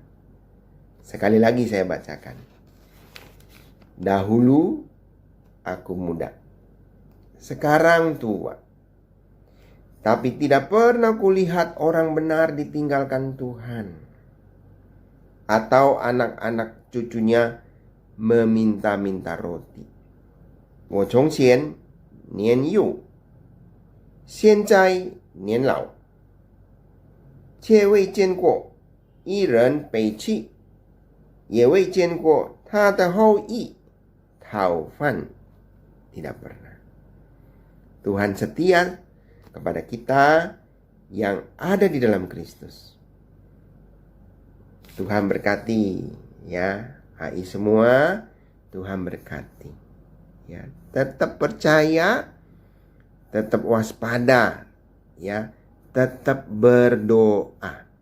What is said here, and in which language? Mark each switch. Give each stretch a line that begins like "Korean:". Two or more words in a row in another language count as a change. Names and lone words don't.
Indonesian: Sekali lagi saya bacakan. Dahulu aku muda, sekarang tua. Tapi tidak pernah kulihat orang benar ditinggalkan Tuhan, atau anak-anak cucunya meminta-minta roti.
Chinese: 我从前年幼，现在年老，却未见过一人背弃，也未见过他的后裔讨饭.
Indonesian: Tidak pernah. Tuhan setia kepada kita yang ada di dalam Kristus. Tuhan berkati ya, AI semua, Tuhan berkati. Ya, tetap percaya, tetap waspada, ya, tetap berdoa.